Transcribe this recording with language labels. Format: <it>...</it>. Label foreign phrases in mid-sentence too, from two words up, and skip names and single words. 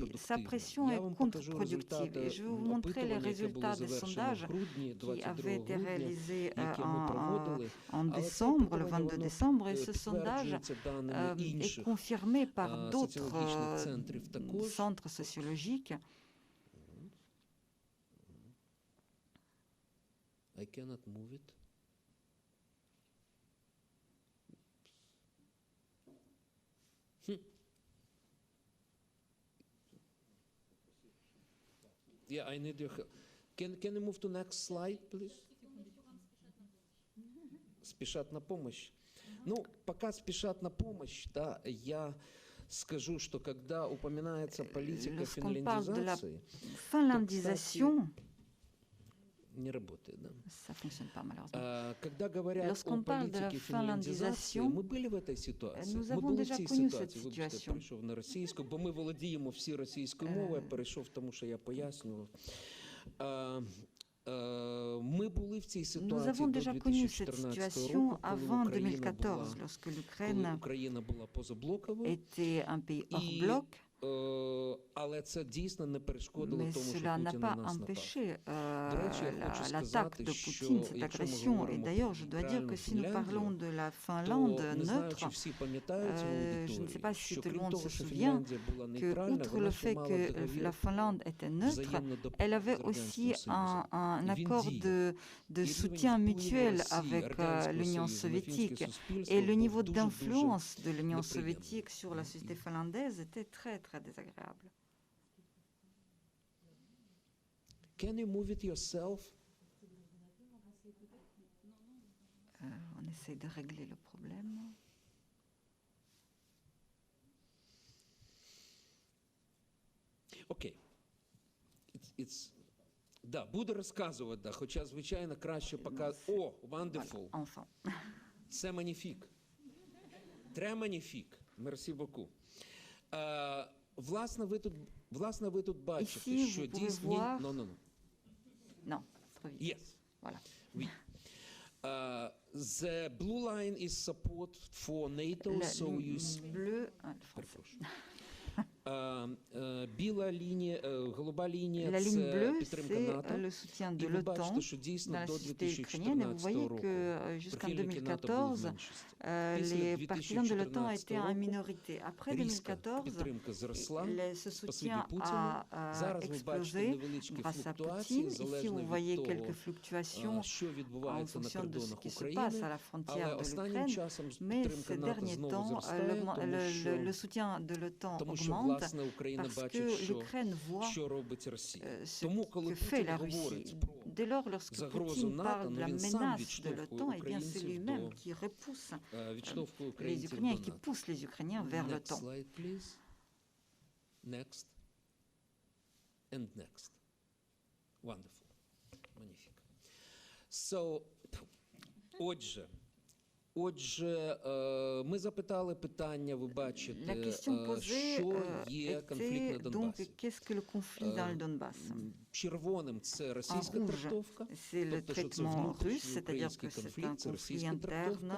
<fr>Sa pression est contre-productive. Et je vais vous montrer les résultats des sondages qui avaient été réalisés en décembre, le 22 décembre. Et ce sondage est confirmé par d'autres centres sociologiques.</fr> <en>I cannot move it. Yeah, I need your help. Can you move to next slide, please?</en> <ru>Спешат на помощь. Ну, пока спешат на помощь, да, я скажу, что когда упоминается политика финляндизации, не работает, да?</ru> <fr>Ça fonctionne pas, malheureusement.</fr> <ru>Когда говорят о политике</ru> <uk>фінляндизації, ми були в</uk> <ru>этой ситуації.</ru> <uk>Ми були в цій ситуації. Вибачте, я перейшов на російську, бо ми володіємо всі російською мовою. Я перейшов, тому що я пояснював.</uk> <ru>Мы были в</ru> <uk>цій ситуації</uk> <fr>Nous avons déjà connu cette situation avant 2014, lorsque l'Ukraine était un pays hors bloc.</fr> <uk>Але це дійсно не перешкодило</uk> <fr>Mais</fr> <uk>тому, що</uk> <fr>cela n'a</fr> <uk>Путін</uk> <fr>pas</fr> <uk>на нас напав.</uk> <fr>empêché l'attaque de Poutine, cette agression. Et d'ailleurs, je dois dire que si nous parlons de la Finlande neutre, je ne sais pas si tout le monde se souvient que, outre le fait que la Finlande était neutre, elle avait aussi un accord de soutien mutuel avec l'Union soviétique. Et le niveau d'influence de l'Union soviétique sur la société finlandaise était très, très désagréable.</fr> <en>Can you move it yourself?</en> <fr>On essaie de régler le problème.</fr> <uk>Окей. Да, буду розказувати, да, хоча, звичайно, краще показувати.</uk> <en>О, wonderful.</en> <fr>Enfin. Це magnifique. Très magnifique. Merci beaucoup.</fr> <uk>Власне, ви тут бачите, що дійсно...</uk> <fr>Non, trop vite.</fr> <en>Yes.</en> <fr>Voilà. Oui.</fr> <en>The blue line is support for NATO, so you see...</en> <fr>Bleu,</fr> <uk>Біла лінія, голуба лінія</uk> <fr>La ligne</fr> <uk>це</uk> <fr>bleue,</fr> <uk>підтримка</uk> <fr>c'est</fr> <uk>НАТО.</uk> <fr>le soutien de</fr> <uk>І ви</uk> <fr>l'OTAN</fr> <uk>бачите, що дійсно</uk> <fr>dans la</fr> <uk>до</uk> <fr>société ukrainienne. Et vous</fr> <uk>2014</uk> <fr>voyez</fr> <uk>року</uk> <fr>que jusqu'en</fr> <uk>прихильники НАТО були в</uk> <fr>2014,</fr> <uk>меншості.</uk> <fr>les partisans de l'OTAN étaient en</fr> <uk>року</uk> <fr>minorité. Après</fr> <uk>різка</uk> <fr>2014,</fr> <uk>підтримка зросла</uk> <fr>ce</fr> <uk>спасибі</uk> <fr>soutien</fr> <uk>Путіну.</uk> <fr>a</fr> <uk>Зараз ви бачите</uk> <fr>explosé</fr> <uk>невеличкі</uk> <fr>grâce à</fr> <uk>флуктуації,</uk> <fr>Poutine. Ici, vous</fr> <uk>залежно</uk> <fr>voyez</fr> <uk>від</uk> <fr>quelques</fr> <uk>того,</uk> <fr>fluctuations</fr> <uk>що</uk> <fr>en</fr> <uk>відбувається на</uk> <fr>fonction de ce</fr> <uk>кордонах</uk> <fr>qui se passe à</fr> <uk>України.</uk> <fr>la</fr> <uk>Але</uk> <fr>frontière de</fr> <uk>останнім</uk> <fr>l'Ukraine.</fr> <uk>часом</uk> <fr>Mais</fr> <uk>підтримка</uk> <fr>ces</fr> <uk>НАТО</uk> <fr>derniers</fr> <uk>знову</uk> <fr>temps,</fr> <uk>зростає, тому що</uk> <fr>le soutien de l'OTAN</fr> <uk>Тому що,</uk> <fr>augmente</fr> <uk>власне, Україна</uk> <fr>parce que</fr> <uk>бачить,</uk> <fr>l'Ukraine voit</fr> <uk>що робить Росія.</uk> <fr>ce</fr> <uk>Тому, коли</uk> <fr>que fait</fr> <uk>Путін</uk> <fr>la</fr> <uk>говорить</uk> <fr>Russie.</fr> <uk>про</uk> <fr>Dès lors, lorsque</fr> <uk>загрозу</uk> <fr>Poutine</fr> <uk>НАТО,</uk> <fr>parle de la</fr> <uk>він сам</uk> <fr>menace de</fr> <uk>відштовхує</uk> <fr>l'OTAN, eh bien c'est</fr> <uk>українців</uk> <fr>lui-même</fr> <uk>до</uk> <fr>qui repousse</fr> <uk>відштовхує</uk> <fr>les</fr> <uk>українців</uk> <fr>Ukrainiens,</fr> <uk>до</uk> <fr>qui</fr> <uk>НАТО.</uk> <fr>pousse les Ukrainiens vers</fr> <en>Next</en> <fr>l'OTAN.</fr> <en>slide, please. Next. And next. Wonderful.</en> <uk>Отже, ми запитали питання, ви бачите, що є конфлікт на Донбасі. Червоним – це російська трактовка, тобто, що це внутрішньоукраїнський конфлікт, це російська трактовка.</uk>